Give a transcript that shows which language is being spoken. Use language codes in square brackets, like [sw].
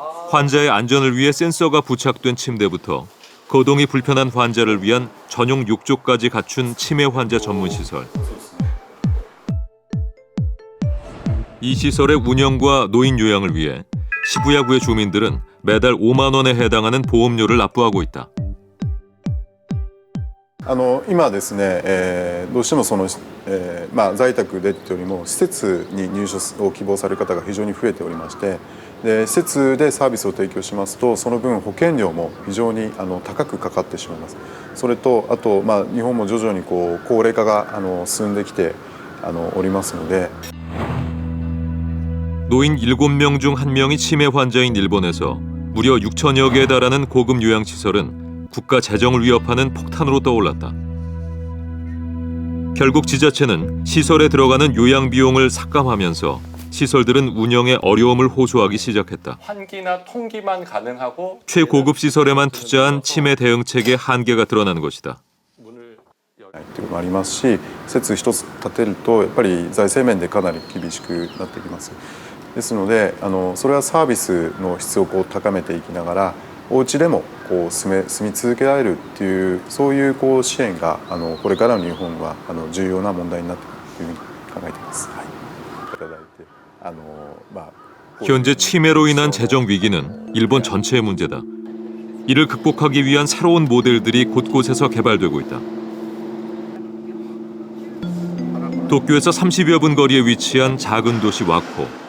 [ko] 환자의 안전을 위해 센서가 부착된 침대부터 거동이 불편한 환자를 위한 전용 욕조까지 갖춘 치매 환자 전문 시설. 이 시설의 운영과 노인 요양을 위해 시부야구의 주민들은 매달 5만 원에 해당하는 보험료를 납부하고 있다. [ja] 今ですね、どうしても在宅でというよりも施設に入所を希望される方が非常に増えておりまして、で施設でサービスを提供しますとその分保険料も非常に高くかかってしまいます。それとあと日本も徐々に高齢化が進んできておりますので。 [ko] 노인 7명 중 1명이 치매 환자인 일본에서 무려 6천여 개에 달하는 고급 요양시설은 국가 재정을 위협하는 폭탄으로 떠올랐다. 결국 지자체는 시설에 들어가는 요양 비용을 삭감하면서 시설들은 운영에 어려움을 호소하기 시작했다. 환기나 통기만 가능하고 최고급 시설에만 투자한 치매 대응책의 한계가 드러나는 것이다. [ja] というのもありますし、施設一つ建てるとやっぱり財政面でかなり厳しくなってきます。ですので、それはサービスの質を高めていきながら、お家でも住み続けられるっていうそういう支援がこれからの日本は重要な問題になってくるというふうに考えています。はい。いただいて [ko] 현재 치매로 인한 재정 위기는 일본 전체의 문제다. 이를 극복하기 위한 새로운 모델들이 곳곳에서 개발되고 있다. 도쿄에서 30여 분 거리에 위치한 작은 도시 와코.